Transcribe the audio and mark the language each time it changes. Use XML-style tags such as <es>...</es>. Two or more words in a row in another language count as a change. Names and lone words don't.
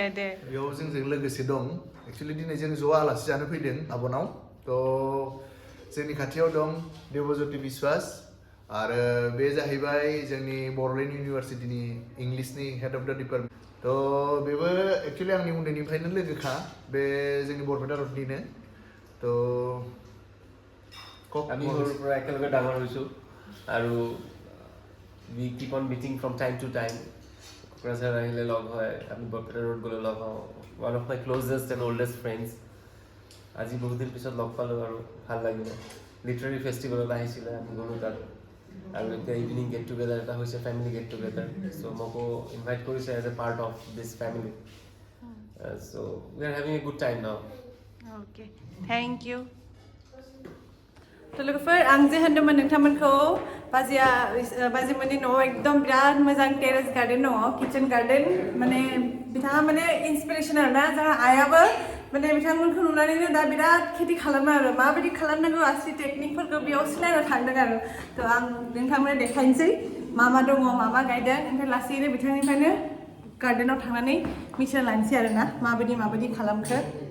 <brx>बेयाव जोंजों लोगोसे दं एक्सुवेलि दिनै जों ज' आलासि जानो फैदों आब'नाव थ' जोंनि खाथियाव दं देबज्योति बिश्वास आरो बे जाहैबाय जोंनि बड'लेण्ड इउनिभारसिटिनि इंलिसनि</brx> <en>head of the department</en> <brx>थ' बेबो एक्सुवेलि आंनि उन्दैनिफ्रायनो लोगोखा बे जोंनि बरपेटा रडनिनो थ'</brx> <as>আমি সৰুৰ পৰা একেলগে ডাঙৰ হৈছোঁ আৰু</as> <en>we keep on meeting from time to time</en> <as>কোকৰাঝাৰ আহিলে লগ হয় আমি বৰপেটা ৰোড গ'লে লগ হওঁ</as> <en>one of my closest and oldest friends</en> <as>আজি বহুত দিন পিছত লগ পালোঁ আৰু ভাল লাগিলে</as> <en>literary festival</en> <as>আহিছিলে আমি গ'লোঁ তাত আৰু এতিয়া</as> <en>evening get together</en> <as>এটা হৈছে</as> <en>family get together so'</en> <as>মোকো ইনভাইট কৰিছে</as> <en>as a part of this family so we are having a good time now okay thank you</en> <brx>लोगोफोर आं जे होनदोंमोन नोंथांमोनखौ बाजिमोननि न'आव एकदम बिराद मोजां</brx> <en>terrace garden</en> <brx>दङ</brx> <en>kitchen garden</en> <brx>माने बिथाङा माने इन्सपिरेसनेल ना जोंहा आइयाबो माने बिथांमोनखौ नुनानैनो दा बिराद खेथि खालामो आरो माबायदि खालामनांगौ आसि टेकनिकफोरखौ बेयाव सिनायनो थांदों आरो थ' आं नोंथांमोननो देखायनोसै मा दङ मा गायदों ओमफ्राय लासैनो बिथांनिफ्रायनो गार्डेनाव थांनानै मिथिना लानोसै आरो ना माबायदि खालामखो</brx>